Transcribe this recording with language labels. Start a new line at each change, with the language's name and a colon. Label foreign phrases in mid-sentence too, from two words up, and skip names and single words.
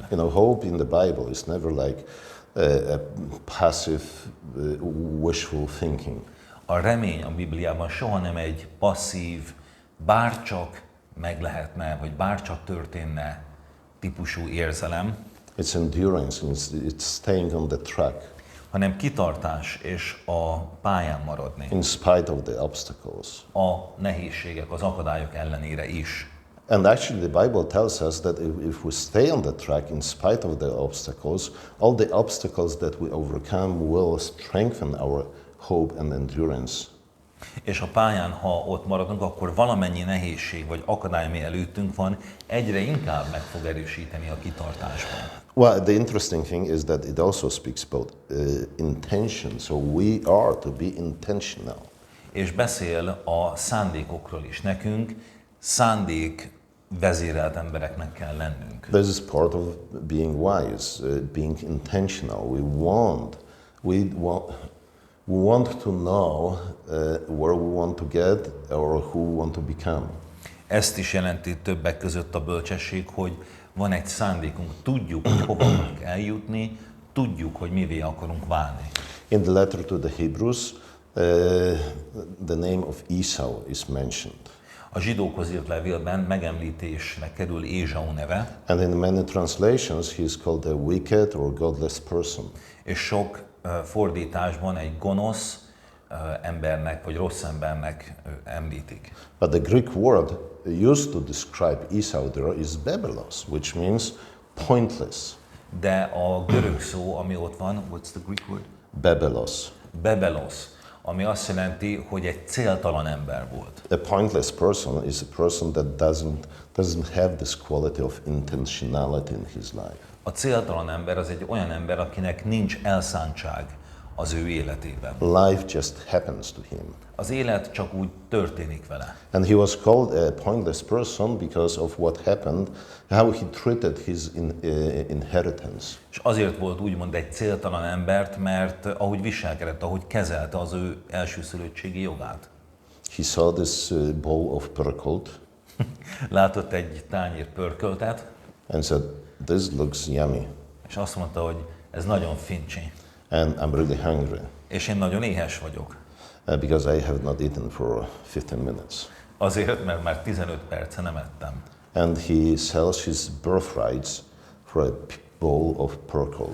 English: You know, hope in the Bible is never like a passive, wishful thinking.
Hungarian: A remény a Bibliában soha nem egy passzív, bárcsak meg lehetne, vagy bárcsak történne típusú érzelem.
English: It's endurance, it's staying on the track.
Hungarian: Hanem kitartás és a pályán maradni.
English: In spite of the obstacles.
Hungarian: A nehézségek, az akadályok ellenére is.
English: And actually the Bible tells us that if we stay on the track in spite of the obstacles, all the obstacles that we overcome will strengthen our hope and endurance.
Hungarian: És a pályán, ha ott maradunk, akkor valamennyi nehézség vagy akadály, ami előttünk van, egyre inkább meg fog erősíteni a kitartásban.
English: Well, the interesting thing is that it also speaks about intention. So we are to be intentional.
Hungarian: És beszél a szándékokról is. Nekünk szándék vezérelt embereknek kell lennünk.
English: This is part of being wise, being intentional. We want to know where we want to get or who we want to become.
Hungarian: Ezt is jelenti többek között a bölcsesség, hogy van egy szándékunk, tudjuk, hogy hova akarunk eljutni, tudjuk, hogy mivé akarunk válni.
English: In the letter to the Hebrews, the name of Esau is mentioned.
Hungarian: A zsidókhoz írt levélben megemlítésre kerül Ézsau neve,
English: And in many translations, he is called a wicked or godless person.
Hungarian: és sok fordításban egy gonosz embernek, vagy rossz embernek említik.
English: But the Greek word used to describe Esau there is bebelos, which means pointless.
Hungarian: De a görög szó, ami ott van,
English: what's the Greek word? Bebelos.
Hungarian: Bebelos, ami azt jelenti, hogy egy céltalan ember volt.
English: A pointless person is a person that doesn't have this quality of intentionality in his life.
Hungarian: A céltalan ember az egy olyan ember, akinek nincs elszántság az ő életében.
English: Life just happens to him.
Hungarian: Az élet csak úgy történik vele.
English: And he was called a pointless person because of what happened, how he treated his inheritance.
Hungarian: És azért volt úgymond egy céltalan embert, mert ahogy viselkedett, ahogy kezelte az ő elsőszülöttségi jogát.
English: He saw this bowl of purkled
Hungarian: Látott egy tányér pörköltet,
English: and said, "This looks yummy,
Hungarian: és azt mondta, hogy ez nagyon fincsi,
English: and I'm really hungry
Hungarian: és én nagyon éhes vagyok.
English: because I have not eaten for 15 minutes."
Hungarian: Azért, mert már 15 perce nem ettem.
English: And he sells his birthrights for a bowl of purkled.